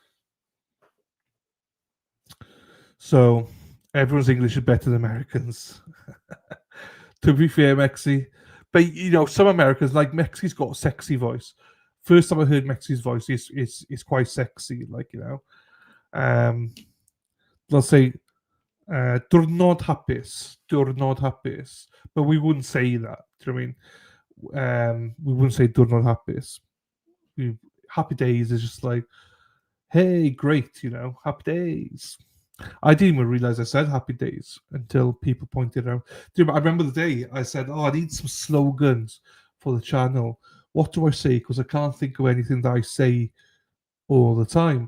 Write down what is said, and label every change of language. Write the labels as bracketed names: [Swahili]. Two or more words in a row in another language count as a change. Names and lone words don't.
[English] So, everyone's English is better than Americans. To be fair, Mexi. But, you know, some Americans, like Mexi's got a sexy voice. First time I heard Mexi's voice is quite sexy, like, you know. They'll say, [Welsh] diwrnod hapus. [English] But we wouldn't say that. Do you know what I mean? We wouldn't say [Welsh] diwrnod hapus. [English] Happy days is just like, hey, great, you know, happy days. I didn't even realize I said happy days until people pointed out. I remember the day I said, I need some slogans for the channel. What do I say? Because I can't think of anything that I say all the time.